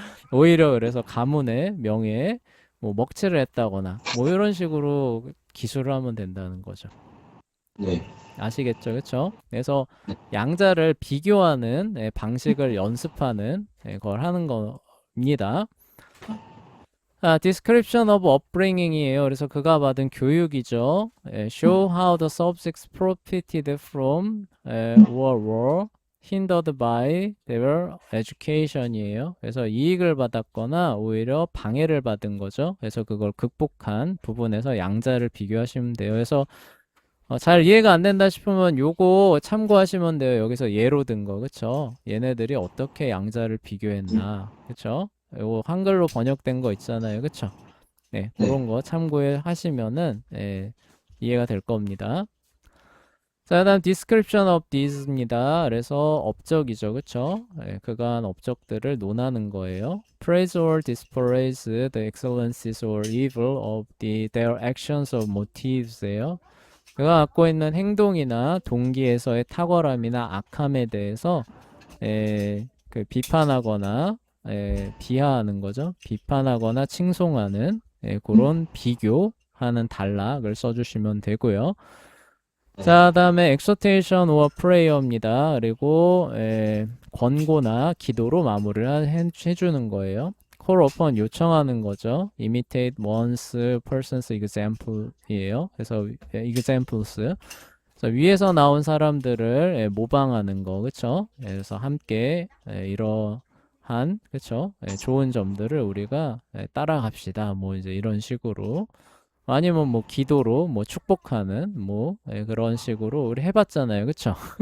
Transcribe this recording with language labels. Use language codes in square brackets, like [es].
[ko] 오히려 그래서 가문의 명예에 뭐 먹칠을 했다거나 뭐 이런 식으로 기술을 하면 된다는 거죠. 네. 아시겠죠? 그쵸? 그래서 양자를 비교하는 방식을 연습하는 걸 하는 겁니다. [en] description of upbringing이에요. [ko] 그래서 그가 받은 교육이죠. [en] show how the subjects profited from or were hindered by their education이에요. [ko] 그래서 이익을 받았거나 오히려 방해를 받은 거죠. 그래서 그걸 극복한 부분에서 양자를 비교하시면 돼요. 그래서 잘 이해가 안 된다 싶으면 요거 참고하시면 돼요. 여기서 예로 든 거, 그쵸? 얘네들이 어떻게 양자를 비교했나, 그쵸? 요거 한글로 번역된 거 있잖아요, 그쵸? 네, 네. 그런 거 참고해 하시면은 이해가 될 겁니다. 자, 다음 [en] description of these [ko] 입니다. 그래서 업적이죠, 그쵸? 그간 업적들을 논하는 거예요. [en] Praise or dispraise the excellencies or evil of their actions or motives예요. [ko] 그가 갖고 있는 행동이나 동기에서의 탁월함이나 악함에 대해서 그 비판하거나 비하하는 거죠. 비판하거나 칭송하는 그런 비교하는 단락을 써주시면 되고요. 네. 자, 다음에 [en] exhortation or prayer [ko] 입니다. 그리고 권고나 기도로 마무리를 해주는 거예요. [en] call upon [ko] 요청하는 거죠. [en] imitate one's person's example이에요. [ko] 그래서 examples. 그래서 위에서 나온 사람들을 모방하는 거, 그쵸? 그래서 함께 이러한 그쵸? 좋은 점들을 우리가 따라갑시다. 뭐 이제 이런 식으로. 아니면 뭐 기도로 뭐 축복하는 뭐 그런 식으로 우리 해봤잖아요, 그쵸?